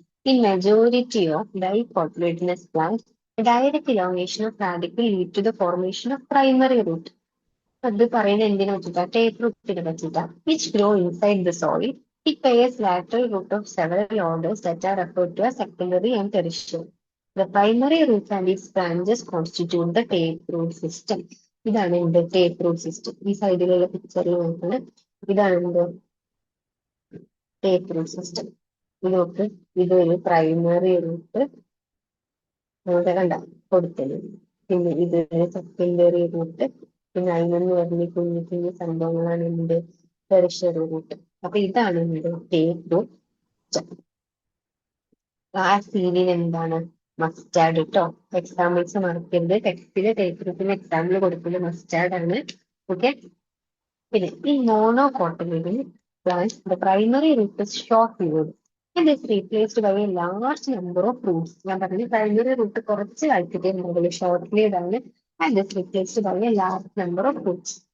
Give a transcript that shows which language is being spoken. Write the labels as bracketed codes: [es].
[en] In majority of dicotyledonous plants, a direct elongation of radicle lead to the formation of primary root. [ml] അത് പറയുന്നത് എന്തിനെ പറ്റിട്ടാ? Tape റൂട്ടിനെ പറ്റിട്ടാ. [en] Which grow inside the soil. It bears lateral root of several orders that are referred to as secondary and tertiary. The primary root and its branches constitute the taproot system. [ml] ഇതാണ് എന്ത്? Tape system. ഈ സൈഡിലുള്ള പിക്ചറിൽ നോക്കുന്നത് ഇതാണ് എന്ത്? Tape root system. നോക്ക്, ഇതൊരു പ്രൈമറി റൂട്ട് നമുക്ക് കണ്ട കൊടുത്തത്. പിന്നെ ഇതൊരു സെക്കൻഡറി റൂട്ട്. പിന്നെ അതിനൊന്ന് പറഞ്ഞ കുഞ്ഞു കുഞ്ഞു സംഭവങ്ങളാണ് എന്ത്? Tertiary root. അപ്പൊ ഇതാണ് എന്ത്? Tape root. ആ സീനിൽ എന്താണ്? മസ്റ്റാർഡ് കേട്ടോ. എക്സാമ്പിൾസ് മറക്കരുത്. ടെക്സ്റ്റില് ടേപ്പ് റൂട്ടിന് എക്സാമ്പിൾ കൊടുക്കുന്നത് മസ്റ്റാർഡ് ആണ്. ഓക്കെ. പിന്നെ ഈ മോണോകോട്ടിലിഡിൽ [en] plants, the primary root is short-lived and is replaced by a large number of roots. [ml] ഞാൻ പറഞ്ഞു [en] primary root [ml] കുറച്ച് കാലത്തേക്ക് ഉണ്ടാവുള്ളൂ, [en] short-lived ആണ്, and is replaced by a large number of roots.